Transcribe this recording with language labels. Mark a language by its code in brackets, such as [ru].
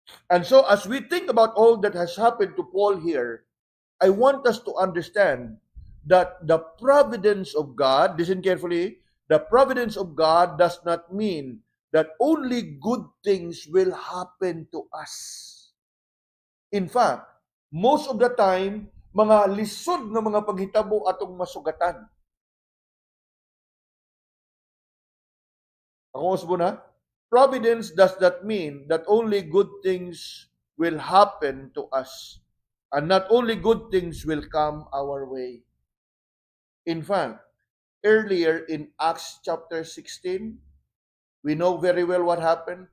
[en] And so as we think about all that has happened to Paul here, I want us to understand that the providence of God, listen carefully, the providence of God does not mean that only good things will happen to us. In fact, most of the time, [ceb] mga lisod na mga paghitabo atong masugatan. Ako mas na? [en] Providence does not mean that only good things will happen to us, and not only good things will come our way. In fact, earlier in Acts chapter 16, we know very well what happened.